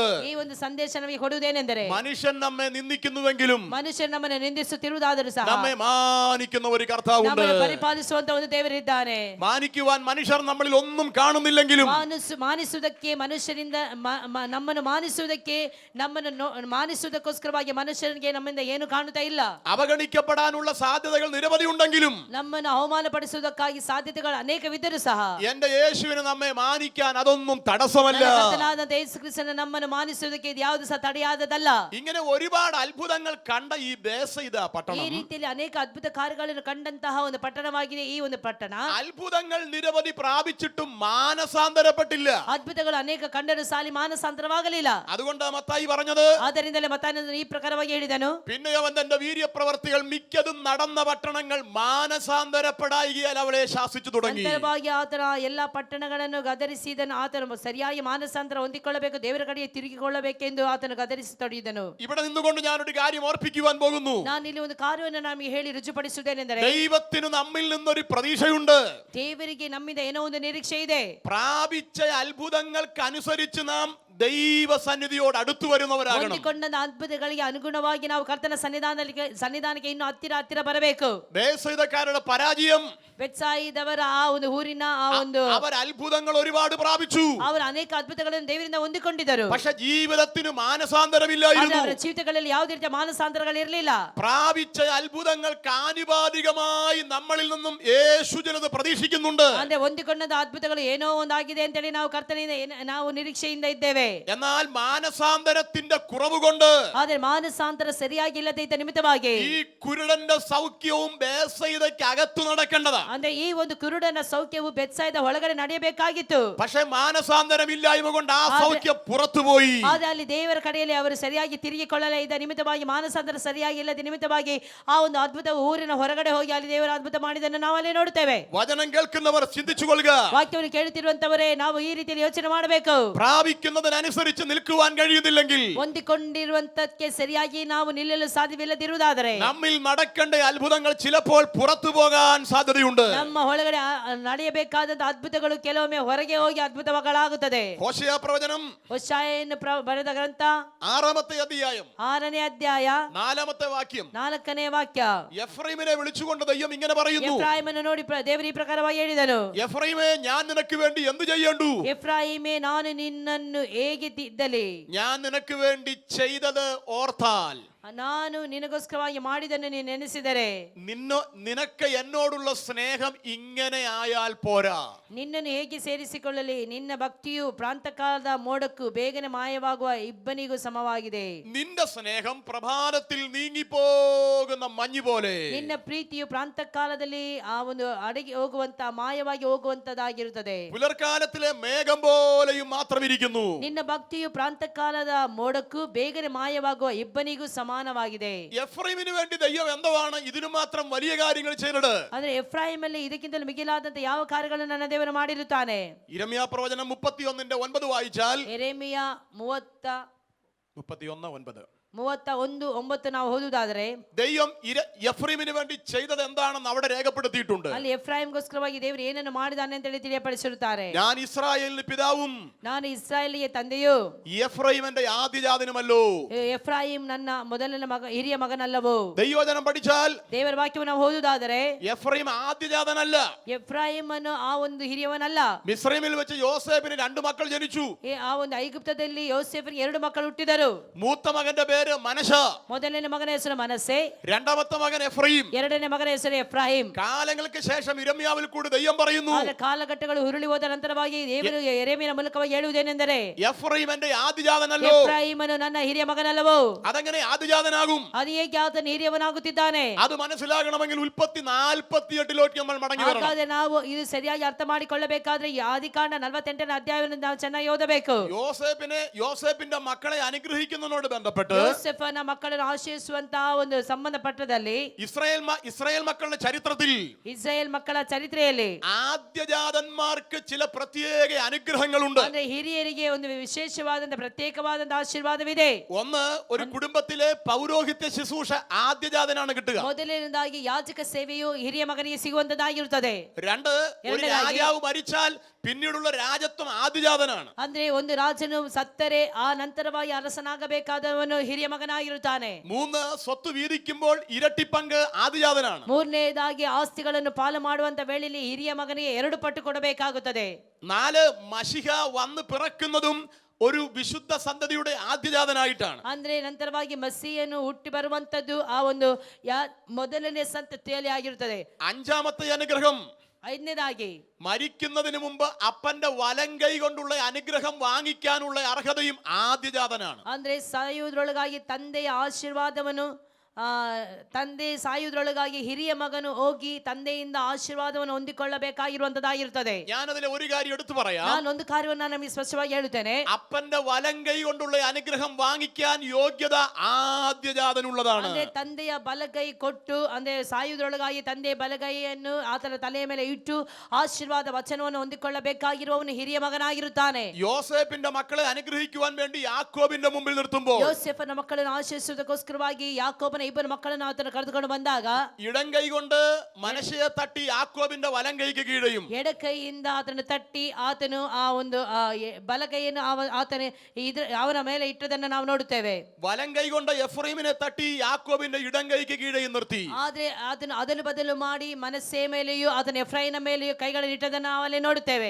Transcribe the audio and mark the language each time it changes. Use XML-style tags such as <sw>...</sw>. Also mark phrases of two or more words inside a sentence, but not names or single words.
<kn>ಈ ಒಂದು ಸಂದೇಶ ನಮಗೆ ಕೊಡುವುದೇನೆಂದರೆ</kn> <ml>മനുഷ്യൻ നമ്മെ നിന്ദിക്കുന്നുവെങ്കിലും</ml> <kn>ಮನುಷ್ಯರು ನಮ್ಮನ್ನು ನಿಂದಿಸುತ್ತಿರುವುದಾದರೂ ಸಹ</kn> <ml>നമ്മെ മാനിക്കുന്ന ഒരു കർത്താവുണ്ട്.</ml> <kn>ನಮ್ಮನ್ನು ಪರಿಪಾಲಿಸುವಂತ ಒಂದು ದೇವರಿದ್ದಾನೆ.</kn> <ml>മാനിക്കുവാൻ മനുഷ്യർ നമ്മളിൽ ഒന്നും കാണുന്നില്ലെങ്കിലും</ml> <kn>ಮಾನಿಸುವುದಕ್ಕೆ ಮನುಷ್ಯರಿಂದ ನಮ್ಮನ್ನು ಮಾನಿಸುವುದಕ್ಕೋಸ್ಕರವಾಗಿ ಮನುಷ್ಯರಿಗೆ ನಮ್ಮಿಂದ ಏನು ಕಾಣುತ್ತಾ ಇಲ್ಲ.</kn> <ml>അവഗണിക്കപ്പെടാനുള്ള സാധ്യതകൾ നിരവധി ഉണ്ടെങ്കിലും</ml> <kn>ನಮ್ಮನ್ನು ಅವಮಾನಪಡಿಸುವುದಕ್ಕಾಗಿ ಸಾಧ್ಯತೆಗಳು ಅನೇಕವಿದ್ದರೂ ಸಹ</kn> <ml>എന്റെ യേശുവിനെ നമ്മെ മാനിക്കാൻ അതൊന്നും തടസ്സമല്ല.</ml> <kn>ಕರ್ತನಾದ ಯೇಸು ಕ್ರಿಸ್ತನು ನಮ್ಮನ್ನು ಮಾನಿಸುವುದಕ್ಕೆ ಇದು ಯಾವುದು ಸಹ ತಡೆಯಾದದಲ್ಲ.</kn> <ml>ഇങ്ങനെ ഒരുപാട് അത്ഭുതങ്ങൾ കണ്ട ഈ ബേസയിദ</ml> <kn>ಈ</kn> <ml>പട്ടണം</ml> <kn>ರೀತಿಯಲ್ಲಿ ಅನೇಕ ಅದ್ಭುತ ಕಾರ್ಯಗಳನ್ನು ಕಂಡಂತಹ ಒಂದು ಪಟ್ಟಣವಾಗಿದೆ ಈ ಒಂದು ಪಟ್ಟಣ.</kn> <ml>അത്ഭുതങ്ങൾ നിരവധി പ്രാപിച്ചിട്ടും മാനസാന്തരപ്പെട്ടില്ല.</ml> <kn>ಅದ್ಭುತಗಳು ಅನೇಕ ಕಂಡರೂ ಸಾಲಿ ಮಾನಸಾಂತರವಾಗಲಿಲ್ಲ.</kn> <ml>അതുകൊണ്ടാണ് മത്തായി പറഞ്ഞത്.</ml> <kn>ಆದ್ದರಿಂದಲೇ ಮತ್ತಾಯನು ಈ ಪ್ರಕಾರವಾಗಿ ಹೇಳಿದನು,</kn> <ml>പിന്നെ അവൻ തന്റെ വീര്യപ്രവർത്തികൾ മിക്കതും നടന്ന പട്ടണങ്ങൾ മാനസാന്തരപ്പെടായികയാൽ അവളെ ശാസിച്ചു തുടങ്ങി.</ml> <kn>ನಂತರವಾಗಿ ಆತನ ಎಲ್ಲಾ ಪಟ್ಟಣಗಳನ್ನು ಗದರಿಸಿದನು. ಆತನು ಸರಿಯಾಗಿ ಮಾನಸಾಂತರ ಹೊಂದಿಕೊಳ್ಳಬೇಕು, ದೇವರ ಕಡೆಗೆ ತಿರುಗಿಕೊಳ್ಳಬೇಕೆಂದು ಆತನು ಗದರಿಸತೊಡಗಿದನು.</kn> <ml>ഇവിടെ നിന്നുകൊണ്ട് ഞാനൊരു കാര്യം ഓർപ്പിക്കുവാൻ പോകുന്നു.</ml> <kn>ನಾನು ಇಲ್ಲಿ ಒಂದು ಕಾರ್ಯವನ್ನು ನಮಗೆ ಹೇಳಿ ರುಜುಪಡಿಸುವುದೇನೆಂದರೆ</kn> <ml>ദൈവത്തിന് നമ്മിൽ നിന്നൊരു പ്രതീക്ഷയുണ്ട്.</ml> <kn>ದೇವರಿಗೆ ನಮ್ಮಿಂದ ಏನೋ ಒಂದು ನಿರೀಕ್ಷೆ ಇದೆ.</kn> <ml>പ്രാപിച്ച അത്ഭുതങ്ങൾക്കനുസരിച്ച് നാം ദൈവസന്നിധിയോട് അടുത്തു വരുന്നവരാകണം.</ml> <kn>ಹೊಂದಿಕೊಂಡ ಅದ್ಭುತಗಳಿಗೆ ಅನುಗುಣವಾಗಿ ನಾವು ಕರ್ತನ ಸನ್ನಿಧಾನಕ್ಕೆ ಇನ್ನು ಹತ್ತಿರ ಬರಬೇಕು.</kn> <ml>ബേസയിദക്കാരുടെ പരാജയം,</ml> <kn>ಬೆತ್ಸಾಯಿದವರ ಆ ಒಂದು ಊರಿನ ಆ ಒಂದು</kn> <ml>അവർ അത്ഭുതങ്ങൾ ഒരുപാട് പ്രാപിച്ചു.</ml> <kn>ಅವರು ಅನೇಕ ಅದ್ಭುತಗಳನ್ನು ದೇವರಿಂದ ಹೊಂದಿಕೊಂಡಿದ್ದರು.</kn> <ml>പക്ഷെ ജീവിതത്തിന് മാനസാന്തരമില്ലായിരുന്നു.</ml> <kn>ಅವರ ಜೀವಿತಗಳಲ್ಲಿ ಯಾವುದೇ ರೀತಿಯ ಮಾನಸಾಂತರಗಳಿರಲಿಲ್ಲ.</kn> <ml>പ്രാപിച്ച അത്ഭുതങ്ങൾക്ക് ആനുപാതികമായി നമ്മളിൽ നിന്നും യേശു ജനത പ്രതീക്ഷിക്കുന്നുണ്ട്.</ml> <kn>ಅಂದ್ರೆ ಹೊಂದಿಕೊಂಡ ಅದ್ಭುತಗಳು ಏನೋ ಒಂದಾಗಿದೆ ಅಂತೇಳಿ ನಾವು ಕರ್ತನಿಂದ ನಾವು ನಿರೀಕ್ಷೆಯಿಂದ ಇದ್ದೇವೆ.</kn> <ml>എന്നാൽ മാനസാന്തരത്തിന്റെ കുറവ് കൊണ്ട്</ml> <kn>ಆದ್ರೆ ಮಾನಸಾಂತರ ಸರಿಯಾಗಿಲ್ಲದೆ ಇದ್ದ ನಿಮಿತ್ತವಾಗಿ</kn> <ml>ഈ കുരുടന്റെ സൗഖ്യവും ബേസയിദയ്ക്ക് അകത്തു നടക്കേണ്ടതാ.</ml> <kn>ಅಂದ್ರೆ ಈ ಒಂದು ಕುರುಡನ ಸೌಖ್ಯವು ಬೆತ್ಸಾಯಿದ ಒಳಗಡೆ ನಡೆಯಬೇಕಾಗಿತ್ತು.</kn> <ml>പക്ഷെ മാനസാന്തരമില്ലായ്മ കൊണ്ട് ആ സൗഖ്യം പുറത്തുപോയി.</ml> <kn>ಆದ್ರೆ ಅಲ್ಲಿ ದೇವರ ಕಡೆಯಲ್ಲಿ ಅವರು ಸರಿಯಾಗಿ ತಿರುಗಿಕೊಳ್ಳಲೇ ಇದ್ದ ನಿಮಿತ್ತವಾಗಿ ಮಾನಸಾಂತರ ಸರಿಯಾಗಿ ಇಲ್ಲದ ನಿಮಿತ್ತವಾಗಿ ಆ ಒಂದು ಅದ್ಭುತ ಊರಿನ ಹೊರಗಡೆ ಹೋಗಿ ಅಲ್ಲಿ ದೇವರ ಅದ್ಭುತ ಮಾಡಿದ್ದನ್ನು ನಾವು ಅಲ್ಲಿ ನೋಡುತ್ತೇವೆ.</kn> <ml>വചനം കേൾക്കുന്നവർ ചിന്തിച്ചുകൊള്ളുക.</ml> <kn>ವಾಕ್ಯವನ್ನು ಕೇಳುತ್ತಿರುವಂತವರೇ ನಾವು ಈ ರೀತಿಯಲ್ಲಿ ಯೋಚನೆ ಮಾಡಬೇಕು.</kn> <ml>പ്രാപിക്കുന്നതിനനുസരിച്ച് നിൽക്കുവാൻ കഴിയുന്നില്ലെങ്കിൽ,</ml> <kn>ಹೊಂದಿಕೊಂಡಿರುವಂತಕ್ಕೆ ಸರಿಯಾಗಿ ನಾವು ನಿಲ್ಲಲು ಸಾಧ್ಯವಿಲ್ಲದಿರುವುದಾದರೆ</kn> <ml>നമ്മിൽ നടക്കേണ്ട അത്ഭുതങ്ങൾ ചിലപ്പോൾ പുറത്തു പോകാൻ സാധ്യതയുണ്ട്.</ml> <kn>ನಮ್ಮ ಒಳಗಡೆ ನಡೆಯಬೇಕಾದ ಅದ್ಭುತಗಳು ಕೆಲವೊಮ್ಮೆ ಹೊರಗೆ ಹೋಗಿ ಅದ್ಭುತಗಳಾಗುತ್ತದೆ.</kn> <ml>ഹോശേയ പ്രവചനം</ml> <kn>ಹೋಶಾಯನು ಬರೆದ ಗ್ರಂಥ</kn> <ml>6-ാമത്തെ അധ്യായം</ml> <kn>6ನೇ ಅಧ್ಯಾಯ</kn> <ml>4-ാമത്തെ വാക്യം.</ml> <kn>4ನೇ ವಾಕ್ಯ.</kn> <ml>എഫ്രൈമിനെ വിളിച്ചുകൊണ്ട് ദൈവം ഇങ്ങനെ പറയുന്നു.</ml> <kn>ಎಫ್ರಾಯಿಮನ್ನು ನೋಡಿ ದೇವರು ಈ ಪ್ರಕಾರವಾಗಿ ಹೇಳಿದನು,</kn> <ml>എഫ്രൈമേ, ഞാൻ നിനക്ക് വേണ്ടി എന്ത് ചെയ്യേണ്ടു?</ml> <kn>ಎಫ್ರಾಯಿಮೇ, ನಾನು ನಿನ್ನನ್ನು ಹೇಗೆ ತಿದ್ದಲಿ?</kn> <ml>ഞാൻ നിനക്ക് വേണ്ടി ചെയ്തത് ഓർത്താൽ.</ml> <kn>ನಾನು ನಿನಗೋಸ್ಕರವಾಗಿ ಮಾಡಿದನ್ನು ನೀನು ನೆನೆಸಿದರೆ,</kn> <ml>നിനക്ക് എന്നോടുള്ള സ്നേഹം ഇങ്ങനെ ആയാൽ പോരാ.</ml> <kn>ನಿನ್ನನ್ನು ಹೇಗೆ ಸೇರಿಸಿಕೊಳ್ಳಲಿ? ನಿನ್ನ ಭಕ್ತಿಯು ಪ್ರಾಂತಕಾಲದ ಮೋಡಕ್ಕೂ ಬೇಗನೆ ಮಾಯವಾಗುವ ಇಬ್ಬನಿಗೂ ಸಮವಾಗಿದೆ.</kn> <ml>നിന്റെ സ്നേഹം പ്രഭാതത്തിൽ നീങ്ങിപ്പോകുന്ന മഞ്ഞ് പോലെ.</ml> <kn>ನಿನ್ನ ಪ್ರೀತಿಯು ಪ್ರಾಂತಕಾಲದಲ್ಲಿ ಆ ಒಂದು ಅಡಗಿ ಹೋಗುವಂತ ಮಾಯವಾಗಿ ಹೋಗುವಂತದಾಗಿರುತ್ತದೆ.</kn> <ml>പുലർക്കാലത്തിലെ മേഘം പോലെയും മാത്രം ഇരിക്കുന്നു.</ml> <kn>ನಿನ್ನ ಭಕ್ತಿಯು ಪ್ರಾಂತಕಾಲದ ಮೋಡಕ್ಕೂ ಬೇಗನೆ ಮಾಯವಾಗುವ ಇಬ್ಬನಿಗೂ ಸಮಾನವಾಗಿದೆ.</kn> <ml>എഫ്രൈമിന് വേണ്ടി ദൈവം എന്താണ് ഇതിനു മാത്രം വലിയ കാര്യങ്ങൾ ചെയ്തത്?</ml> <kn>ಆದ್ರೆ ಎಫ್ರಾಯಿಮಲ್ಲಿ ಇದಕ್ಕಿಂತಲೂ ಮಿಗಿಲಾದಂತ ಯಾವ ಕಾರ್ಯಗಳನ್ನು ನನ್ನ ದೇವರು ಮಾಡಿರುತ್ತಾನೆ?</kn> <ml>ഇരമ്യാ പ്രവചനം 31:9 വായിച്ചാൽ,</ml> <kn>ಯೆರೆಮೀಯ 31:9 31:9 ನಾವು ಓದುವುದಾದರೆ,</kn> <ml>ദൈവം എഫ്രൈമിന് വേണ്ടി ചെയ്തത് എന്താണെന്ന് അവിടെ രേഖപ്പെടുത്തിയിട്ടുണ്ട്.</ml> <kn>ಅಲ್ಲಿ ಎಫ್ರಾಯಿಮ್ಗೋಸ್ಕರವಾಗಿ ದೇವರು ಏನನ್ನು ಮಾಡಿದಾನೆ ಅಂತ ಹೇಳಿ ತಿಳಿಯಪಡಿಸಿರುತ್ತಾರೆ.</kn> <ml>ഞാൻ ഇസ്രായേലിന് പിതാവും</ml> <kn>ನಾನು ಇಸ್ರಾಯೇಲಿಗೆ ತಂದೆಯು,</kn> <ml>എഫ്രൈമിന്റെ ആദ്യജാതനുമല്ലോ.</ml> <kn>ಎಫ್ರಾಯಿಮ್ ನನ್ನ ಮೊದಲನೇ ಮಗ, ಹಿರಿಯ ಮಗನಲ್ಲವೋ?</kn> <ml>ദൈവവചനം പഠിച്ചാൽ</ml> <kn>ದೇವರ ವಾಕ್ಯವನ್ನು ನಾವು ಓದುವುದಾದರೆ,</kn> <ml>എഫ്രൈം ആദ്യജാതനല്ല.</ml> <kn>ಎಫ್ರಾಯಿಮ್ ಅನ್ನು ಆ ಒಂದು ಹಿರಿಯವನಲ್ಲ.</kn> <ml>മിസ്രൈമിൽ വെച്ച് യോസേഫിന് 2 മക്കൾ ജനിച്ചു.</ml> <kn>ಆ ಒಂದು ಐಗುಪ್ತದಲ್ಲಿ ಯೋಸೇಫನಿಗೆ 2 ಮಕ್ಕಳು ಹುಟ್ಟಿದರು.</kn> <ml>മൂത്ത മകന്റെ പേര് മനശ,</ml> <kn>ಮೊದಲನೇ ಮಗನ ಹೆಸರು ಮನಸ್ಸೆ,</kn> <ml>രണ്ടാമത്തെ മകൻ എഫ്രൈം.</ml> <kn>ಎರಡನೇ ಮಗನ ಹೆಸರು ಎಫ್ರಾಹಿಂ.</kn> <ml>കാലങ്ങൾക്ക് ശേഷം ഇരമ്യാവിൽ കൂടി ദൈവം പറയുന്നു,</ml> <kn>ಆದರೆ ಕಾಲಘಟ್ಟಗಳು ಹುರುಳಿ ಹೋದ ನಂತರವಾಗಿ ದೇವರು ಯೆರೆಮೀಯನ ಮೂಲಕವಾಗಿ ಹೇಳುವುದೇನೆಂದರೆ,</kn> <ml>എഫ്രൈം എന്റെ ആദ്യജാതനല്ലോ.</ml> <kn>ಎಫ್ರಾಯಿಮನು ನನ್ನ ಹಿರಿಯ ಮಗನಲ್ಲವೋ?</kn> <ml>അതെങ്ങനെ ആദ്യജാതനാകും?</ml> <kn>ಅದು ಹೇಗೆ ಆತನ ಹಿರಿಯವನಾಗುತ್ತಿದ್ದಾನೆ?</kn> <ml>അത് മനസ്സിലാകണമെങ്കിൽ ഉൽപ്പത്തി 48 നമ്മൾ മടങ്ങി വരണം.</ml> <kn>ಹಾಗಾದ್ರೆ ನಾವು ಇದು ಸರಿಯಾಗಿ ಅರ್ಥ ಮಾಡಿಕೊಳ್ಳಬೇಕಾದ್ರೆ ಈ ಆದಿಕಾಂಡ 48ನೇ ಅಧ್ಯಾಯವನ್ನು ನಾವು ಚೆನ್ನಾಗಿ ಓದಬೇಕು.</kn> <ml>യോസേഫിന്റെ മക്കളെ അനുഗ്രഹിക്കുന്നതിനോട് ബന്ധപ്പെട്ട്</ml> <kn>ಯೋಸೇಫನ ಮಕ್ಕಳನ್ನು ಆಶೀರ್ವಿಸುವಂತಹ ಒಂದು ಸಂಬಂಧಪಟ್ಟದಲ್ಲಿ</kn> <ml>ഇസ്രായേൽ മക്കളുടെ ചരിത്രത്തിൽ</ml> <kn>ಇಸ್ರಾಯೇಲ್ ಮಕ್ಕಳ ಚರಿತ್ರೆಯಲ್ಲಿ</kn> <ml>ആദ്യജാതന്മാർക്ക് ചില പ്രത്യേക അനുഗ്രഹങ്ങളുണ്ട്.</ml> <kn>ಅಂದ್ರೆ ಹಿರಿಯರಿಗೆ ಒಂದು ವಿಶೇಷವಾದಂತ ಪ್ರತ್ಯೇಕವಾದಂತ ಆಶೀರ್ವಾದವಿದೆ.</kn> <ml>ഒന്ന്, ഒരു കുടുംബത്തിലെ പൗരോഹിത്യ ശുശ്രൂഷ ആദ്യജാതനാണ് കിട്ടുക.</ml> <kn>ಮೊದಲನೇದಾಗಿ ಯಾಜಕ ಸೇವೆಯು ಹಿರಿಯ ಮಗನಿಗೆ ಸಿಗುವಂತದ್ದಾಗಿರುತ್ತದೆ. 2,</kn> <ml>ഒരു രാജാവ് മരിച്ചാൽ പിന്നീടുള്ള രാജത്വം ആദ്യജാതനാണ്.</ml> <kn>ಅಂದ್ರೆ ಒಂದು ರಾಜನು ಸತ್ತರೆ ಆ ನಂತರವಾಗಿ ಅರಸನಾಗಬೇಕಾದವನು ಹಿರಿಯ ಮಗನಾಗಿರುತ್ತಾನೆ. 3,</kn> <ml>സ്വത്ത് വീതിക്കുമ്പോൾ ഇരട്ടി പങ്ക് ആദ്യജാതനാണ്.</ml> <kn>ಮೂರನೇದಾಗಿ ಆಸ್ತಿಗಳನ್ನು ಪಾಲು ಮಾಡುವಂತ ವೇಳೆಯಲ್ಲಿ ಹಿರಿಯ ಮಗನಿಗೆ 2 ಪಟ್ಟು ಕೊಡಬೇಕಾಗುತ್ತದೆ. 4,</kn> <ml>മശിഹ വന്ന് പിറക്കുന്നതും ഒരു വിശുദ്ധ സന്തതിയുടെ ആദ്യജാതനായിട്ടാണ്.</ml> <kn>ಅಂದ್ರೆ ನಂತರವಾಗಿ ಮಸೀಹನು ಹುಟ್ಟಿ ಬರುವಂತದ್ದು ಆ ಒಂದು ಮೊದಲನೇ ಸಂತತಿಯಲ್ಲಿ ಆಗಿರುತ್ತದೆ.</kn> <ml>5ാമത്തെ അനുഗ്രഹം,</ml> <kn>5ನೇದಾಗಿ</kn> <ml>മരിക്കുന്നതിന് മുമ്പ് അപ്പന്റെ വലങ്കൈ കൊണ്ടുള്ള അനുഗ്രഹം വാങ്ങിക്കാനുള്ള അർഹതയും ആദ്യജാതനാണ്.</ml> <kn>ಅಂದ್ರೆ ಸಾಯುವುದರೊಳಗಾಗಿ ತಂದೆಯ ಆಶೀರ್ವಾದವನ್ನು ತಂದೆ ಸಾಯುವುದರೊಳಗಾಗಿ ಹಿರಿಯ ಮಗನು ಹೋಗಿ ತಂದೆಯಿಂದ ಆಶೀರ್ವಾದವನ್ನು ಹೊಂದಿಕೊಳ್ಳಬೇಕಾಗಿರುವಂತದ್ದಾಗಿರುತ್ತದೆ.</kn> <ml>ഞാനതിലെ ഒരു കാര്യം എടുത്തു പറയാം.</ml> <kn>ನಾನು ಒಂದು ಕಾರ್ಯವನ್ನು ನಮಗೆ ಸ್ಪಷ್ಟವಾಗಿ ಹೇಳುತ್ತೇನೆ.</kn> <ml>അപ്പന്റെ വലങ്കൈ കൊണ്ടുള്ള അനുഗ്രഹം വാങ്ങിക്കാൻ യോഗ്യത ആദ്യജാതനുള്ളതാണ്.</ml> <kn>ಅಂದ್ರೆ ತಂದೆಯ ಬಲಗೈ ಕೊಟ್ಟು, ಅಂದ್ರೆ ಸಾಯುವುದರೊಳಗಾಗಿ ತಂದೆಯ ಬಲಗೈಯನ್ನು ಆತನ ತಲೆಯ ಮೇಲೆ ಇಟ್ಟು ಆಶೀರ್ವಾದ ವಚನವನ್ನು ಹೊಂದಿಕೊಳ್ಳಬೇಕಾಗಿರುವವನು ಹಿರಿಯ ಮಗನಾಗಿರುತ್ತಾನೆ.</kn> <ml>യോസേഫിന്റെ മക്കളെ അനുഗ്രഹിക്കുവാൻ വേണ്ടി യാക്കോബിന്റെ മുമ്പിൽ നിർത്തുമ്പോൾ,</ml> <kn>ಯೋಸೇಫನ ಮಕ್ಕಳನ್ನು ಆಶೀರ್ವಿಸುವುದಕ್ಕೋಸ್ಕರವಾಗಿ ಯಾಕೋಬನ 2 ಮಕ್ಕಳನ್ನು ಆತನು ಕರೆದುಕೊಂಡು ಬಂದಾಗ,</kn> <ml>ഇടം കൈ കൊണ്ട് മനശയെ തട്ടി യാക്കോബിന്റെ വലം കൈക്ക് കീഴെയും,</ml> <kn>ಎಡಕೈಯಿಂದ ಆತನು ತಟ್ಟಿ ಆತನು ಆ ಒಂದು ಬಲಗೈಯನ್ನು ಆತನ ಅವನ ಮೇಲೆ ಇಟ್ಟದನ್ನು ನಾವು ನೋಡುತ್ತೇವೆ.</kn> <ml>വലം കൈ കൊണ്ട് എഫ്രൈമിനെ തട്ടി യാക്കോബിന്റെ ഇടം കൈക്ക് കീഴെയും നിർത്തി.</ml> <kn>ಆದ್ರೆ ಅದನ್ನು ಅದಲು ಬದಲು ಮಾಡಿ ಮನಸ್ಸೆ ಮೇಲೆಯೂ ಆತನ ಎಫ್ರೈಮಿನ ಮೇಲೆಯೂ ಕೈಗಳನ್ನು ಇಟ್ಟದನ್ನು ನಾವು ಅಲ್ಲಿ ನೋಡುತ್ತೇವೆ.</kn>